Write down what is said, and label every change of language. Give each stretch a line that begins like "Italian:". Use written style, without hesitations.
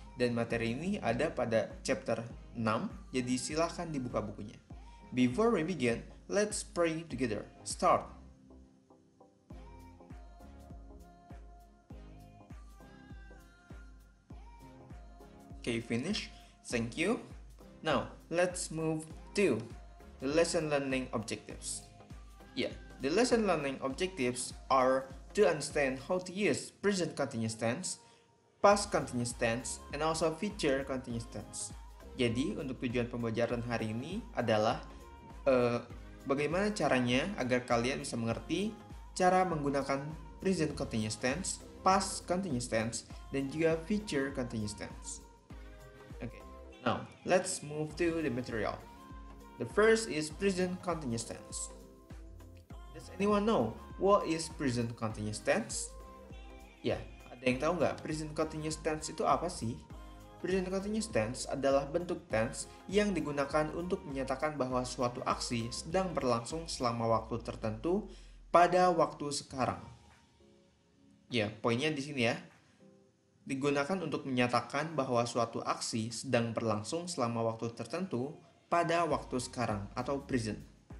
Indonesian: Dan materi ini ada pada chapter 6, jadi silahkan dibuka bukunya.
English: Before we begin, let's pray together. Start. Okay, finish. Thank you. Now, let's move to the lesson learning objectives. Yeah, the lesson learning objectives are to understand how to use present continuous tense, past continuous tense, and also future continuous tense.
Indonesian: Jadi, untuk tujuan pembelajaran hari ini adalah bagaimana caranya agar kalian bisa mengerti cara menggunakan present continuous tense, past continuous tense, dan juga future continuous tense.
English: Okay, now let's move to the material. The first is present continuous tense. Does anyone know what is present continuous tense?
Indonesian: Ya, ada yang tahu nggak present continuous tense itu apa sih? Present continuous tense adalah bentuk tense yang digunakan untuk menyatakan bahwa suatu aksi sedang berlangsung selama waktu tertentu pada waktu sekarang. Ya, poinnya di sini ya. Digunakan untuk menyatakan bahwa suatu aksi sedang berlangsung selama waktu tertentu pada waktu sekarang atau present.